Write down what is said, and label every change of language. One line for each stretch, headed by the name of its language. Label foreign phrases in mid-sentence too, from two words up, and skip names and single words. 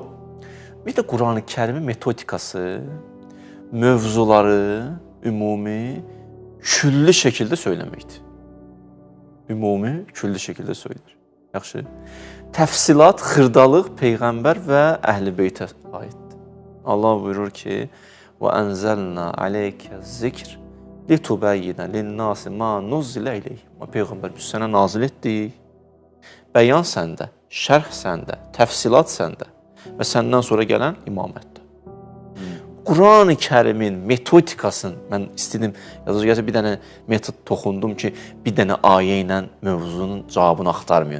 Azerbaijani: Bir də Quran-ı Kərimin metodikası, mövzuları ümumi, külli şəkildə söyləməkdir. Ümumi, külli şəkildə söylər. Yaxşı. Təfsilat, xırdalıq Peyğəmbər və Əhl-i Beytə aiddir. Allah buyurur ki,
Arabic: وَأَنْزَلْنَا عَلَيْكَ الذِّكْرِ لِتُبَيِّنَ لِلنَّاسِ مَا نُزِّلَ إِلَيْهِمْ
Azerbaijani: Peyğəmbər biz sənə nazil etdik. Bəyan səndə, şərh səndə, təfsilat səndə və səndən sonra gələn imamətdə. Quran-ı Kərimin metodikasını mən istədim, yazıcı bir dənə metod toxundum ki, bir dənə ayə ilə mövzunun cavabını axtarmayın.